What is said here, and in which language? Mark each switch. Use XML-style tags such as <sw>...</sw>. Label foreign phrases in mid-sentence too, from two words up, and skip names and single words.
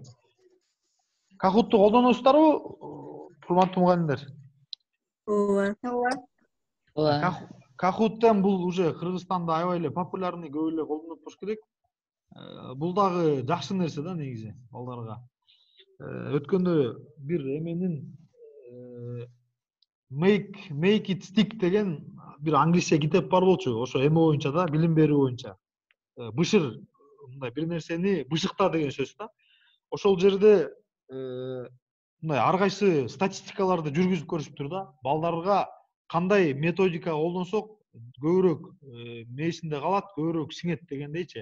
<ky>Kahoot'tu колдоносуздарбы, урматтуу мугалимдер? Ооба. Kahoot'тен бул уже Кыргызстанда аябай эле популярный, көп эле колдонуп болуш керек. Бул дагы жакшы нерсе да негизи балдарга. Өткөндө бир эменин</ky> <en>Make it stick</en> <ky>деген бир англисче китеп бар болчу. Ошо эме боюнча да, билим берүү боюнча. Бышыр, мындай бир нерсени бышыкта деген сөз да. Ошол жерде мындай ар кайсы статистикаларды жүргүзүп көрүшүптүр да. Балдарга кандай методика колдонсок көбүрөөк мээсинде калат, көбүрөөк сиңет дегендейчи.</ky>